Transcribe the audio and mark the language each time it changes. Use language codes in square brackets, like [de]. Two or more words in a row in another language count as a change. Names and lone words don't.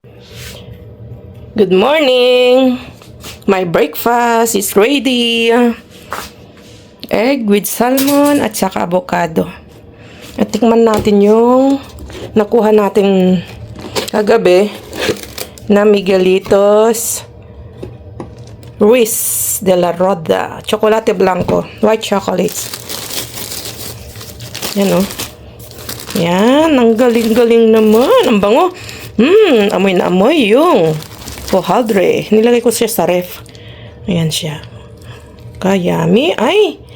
[en] Good morning! My breakfast is ready. Egg with salmon [tl] at saka [en] avocado. [tl] At tikman natin yung nakuha natin kagabi na Miguelitos Ruiz de la Roda. [es] Chocolate blanco. [en] White chocolates. [tl] Yan o. Yan. Ang galing-galing naman. Ang bango. Amoy na amoy yung pohaldre. Nilagay ko siya sa ref. Ayan siya. Kayami. Ay!